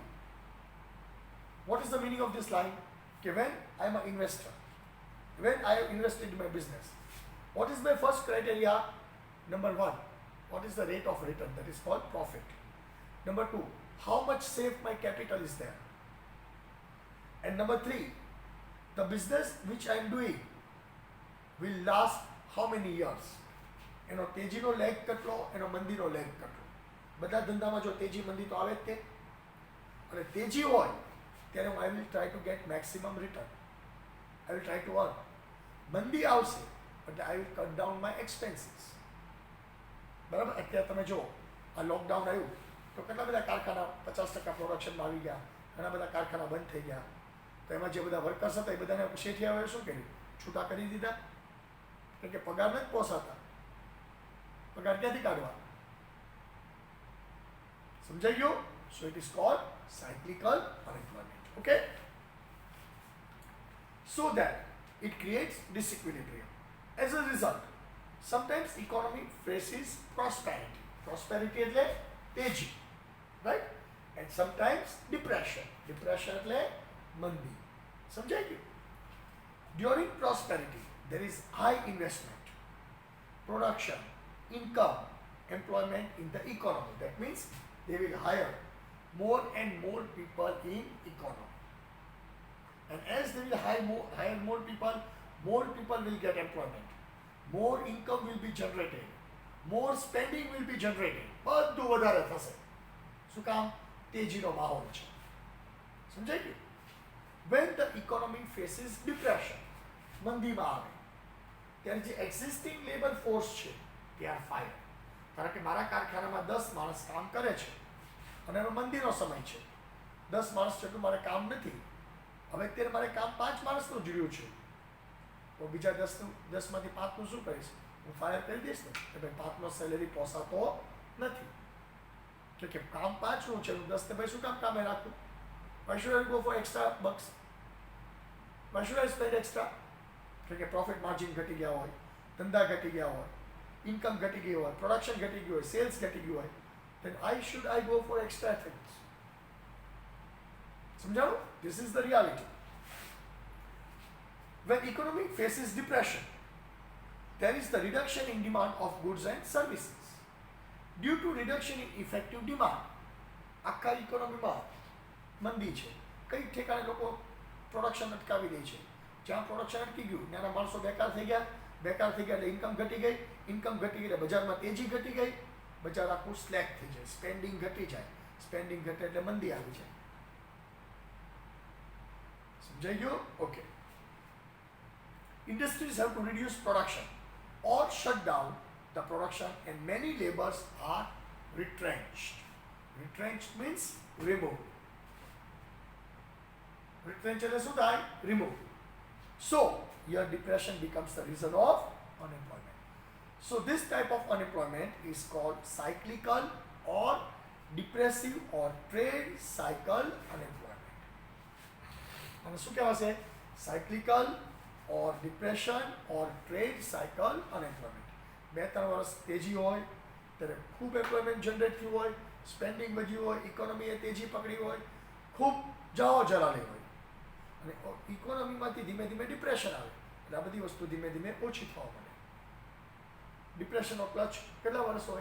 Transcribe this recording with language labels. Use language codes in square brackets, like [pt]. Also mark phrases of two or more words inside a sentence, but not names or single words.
[en] What is the meaning of this line? Okay, when I am an investor, when I have invested in my business, what is my first criteria? Number one, what is the rate of return? That is called profit. Number two, how much safe my capital is there? And number three, the business which I am doing will last how many years? [gu] એનો તેજીનો લેગ કેટલો, એનો મંદીનો લેગ કેટલો. બધા ધંધામાં જો તેજી મંદી તો આવે જ તે, અને તેજી હોય ત્યારે [en] I will try to get maximum return. I will try to earn. [gu] મંદી આવશે એટલે [en] I will cut down my expenses. [gu] બરાબર? અત્યારે તમે જો આ લોકડાઉન આવ્યું તો કેટલા બધા કારખાના 50% પ્રોડક્શનમાં આવી ગયા, ઘણા બધા કારખાના બંધ થઈ ગયા. તો એમાં જે બધા વર્કર્સ હતા એ બધાને શેઠિયાઓએ શું કર્યું? છૂટા કરી દીધા, કારણ કે પગાર નથી પોસાતા. પગાર ક્યાંથી કાઢવા? સમજાઈ ગયું? [en] So it is called cyclical unemployment. Okay? So that it creates disequilibrium. As a result, sometimes economy faces prosperity. [gu] Prosperity એટલે તેજી, [en] right? And sometimes depression. [gu] Depression એટલે મંદી. સમજાઈ ગયું? [en] During prosperity, there is high investment, production, income, employment in the economy. That means they will hire more and more people in economy. And as they will hire more people will get employment. More income will be generated. More spending will be generated. [gu] બધું વધારે થશે. શું કામ? તેજીનો માહોલ છે. સમજાઈ ગયું? [en] When the economy faces depression, [gu] મંદીમાં આવે ત્યારે જે [en] existing labor force [gu] છે [en] they are fired. [gu] કારણ કે મારા કારખાનામાં 10 માણસ કામ કરે છે અને એનો મંદીનો સમય છે. 10 માણસ જેટલું મારે કામ નથી. હવે અત્યારે મારે કામ 5 માણસનું જ રહ્યું છે. તો બીજા 10માંથી 5નું શું કરીશ? હું ફાયર કરી દઈશ ને કે ભાઈ 5નો સેલેરી પોસાતો નથી. કે કામ 5નું છે, હું 10 ને ભાઈ શું કામે રાખું? [en] Why should I go for extra bucks? Why should I spend extra? [gu] કે [en] profit margin [gu] ઘટી ગયા હોય, ધંધા ઘટી ગયા હોય, ઇન્કમ ઘટી ગઈ હોય, પ્રોડક્શન ઘટી ગયું હોય, સેલ્સ ઘટી ગયું હોય, [en] then why should I go for extra things? સમજાણું? This is the reality. When economy faces depression, there is the reduction in demand of goods and services. Due to reduction in effective demand, [gu] આખા ઇકોનોમીમાં મંદી છે. કઈ ઠેકાણે લોકો પ્રોડક્શન અટકાવી દે છે. જ્યાં પ્રોડક્શન અટકી ગયું ત્યાંના માણસો બેકાર થઈ ગયા એટલે ઇન્કમ ઘટી ગઈ એટલે બજારમાં તેજી ઘટી ગઈ, બજાર આખું સ્લેક થઈ જાય, સ્પેન્ડિંગ ઘટી જાય, સ્પેન્ડિંગ ઘટે એટલે મંદી આવી જાય. સમજાઈ ગયું? ઓકે. [en] Industries have to reduce production or shut down the production and many laborers are retrenched. Retrenched means removed. [gu] Retrenched એટલે શું થાય? [en] Remove. So, your depression becomes the reason of unemployment. So, this type of unemployment is called cyclical or depressive or trade cycle unemployment. [gu] અને શું કહેવાશે? [en] Cyclical or depression or trade cycle unemployment. [gu] 2-3 વર્ષ તેજી હોય ત્યારે ખૂબ [en] employment generate [gu] થયું હોય, સ્પેન્ડિંગ વધ્યું હોય, ઇકોનોમીએ તેજી પકડી હોય, ખૂબ જાઓ જલાલી હોય, અને ઇકોનોમીમાંથી ધીમે ધીમે ડિપ્રેશન આવે એટલે આ બધી વસ્તુ ધીમે ધીમે ઓછી થવા માંડે. ડિપ્રેશનનો ક્લચ કેટલા વર્ષ હોય?